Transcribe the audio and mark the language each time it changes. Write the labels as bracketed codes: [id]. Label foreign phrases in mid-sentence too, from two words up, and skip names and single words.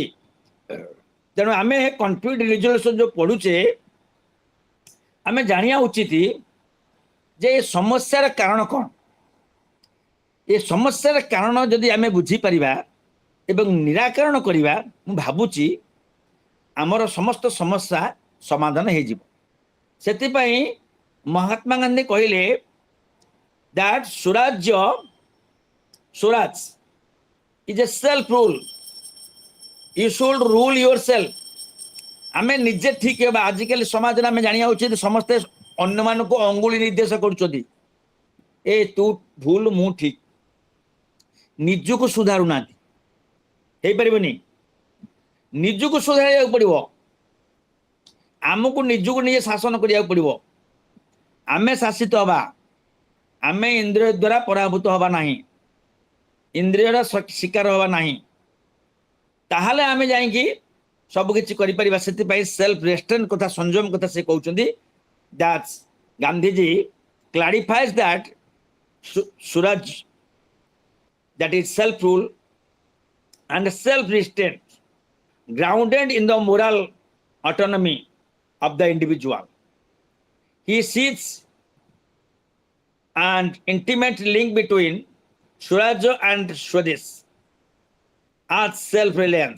[or] ତେଣୁ ଆମେ [en] conflict resolution [or] ଯେଉଁ ପଢ଼ୁଛେ, ଆମେ ଜାଣିବା ଉଚିତ ଯେ ଏ ସମସ୍ୟାର କାରଣ କ'ଣ। ଏ ସମସ୍ୟାର କାରଣ ଯଦି ଆମେ ବୁଝିପାରିବା ଏବଂ ନିରାକରଣ କରିବା, ମୁଁ ଭାବୁଛି ଆମର ସମସ୍ତ ସମସ୍ୟା ସମାଧାନ ହେଇଯିବ। ସେଥିପାଇଁ ମହାତ୍ମା ଗାନ୍ଧୀ କହିଲେ [en] that Swaraj is a self rule. You should rule yourself. [or] ଆମେ ନିଜେ ଠିକ ହେବା। ଆଜିକାଲି ସମାଜରେ ଆମେ ଜାଣିବା ଉଚିତ ସମସ୍ତେ ଅନ୍ୟମାନଙ୍କୁ ଅଙ୍ଗୁଳି ନିର୍ଦ୍ଦେଶ କରୁଛନ୍ତି, ଏ ତୁ ଭୁଲ ମୁଁ ଠିକ, ନିଜକୁ ସୁଧାରୁନାହାନ୍ତି। ହେଇପାରିବନି। ନିଜକୁ ସୁଧାରିବାକୁ ପଡ଼ିବ। ଆମକୁ ନିଜକୁ ନିଜେ ଶାସନ କରିବାକୁ ପଡ଼ିବ। ଆମେ ଶାସିତ ହେବା, ଆମେ ଇନ୍ଦ୍ରିୟ ଦ୍ୱାରା ପରାଭୂତ ହେବା ନାହିଁ, ଇନ୍ଦ୍ରିୟର ଶିକାର ହେବା ନାହିଁ। ତାହେଲେ ଆମେ ଯାଇକି ସବୁ କିଛି କରିପାରିବା। ସେଥିପାଇଁ [en] self restraint [or] କଥା, ସଂଯମ କଥା ସେ କହୁଛନ୍ତି। [en] that's Gandhiji clarifies that Suraj, that is self rule and self restraint grounded in the moral autonomy of the individual. He sees an intimate link between Suraj and Swadesh as self-reliance.